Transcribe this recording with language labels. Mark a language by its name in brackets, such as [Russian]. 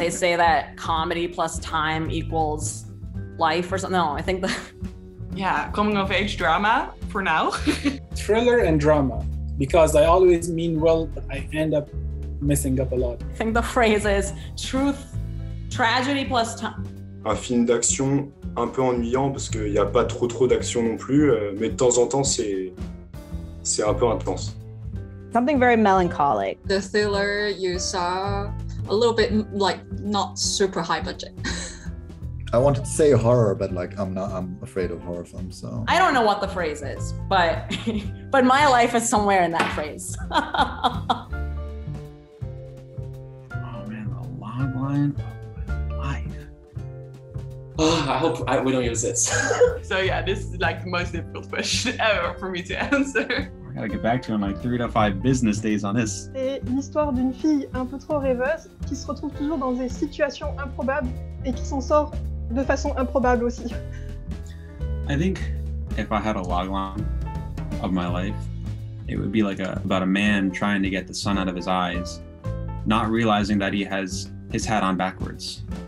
[English] They say that comedy plus time equals life or something. No, I think that. Yeah, coming of age drama for now. Thriller and drama, because I always mean well, but I end up messing up a lot. I think the phrase is truth, tragedy plus time. [French] Un film d'action un peu ennuyant parce qu'il n'y a pas trop d'action non plus, mais de temps en temps c'est un peu intense. [English] Something very melancholic. The thriller you saw a little bit like not super high budget. I wanted to say horror, but like I'm afraid of horror films, so. I don't know what the phrase is, but my life is somewhere in that phrase. Oh man, the log line of my life. Oh, I hope we don't use this. So yeah, this is like the most difficult question ever for me to answer. I gotta get back to you in like 3 to 5 business days on this. [French] C'est l'histoire d'une fille un peu trop rêveuse qui se retrouve toujours dans des situations improbables et qui s'en sort de façon improbable aussi. [English] I think if I had a logline of my life, it would be like about a man trying to get the sun out of his eyes, not realizing that he has his hat on backwards.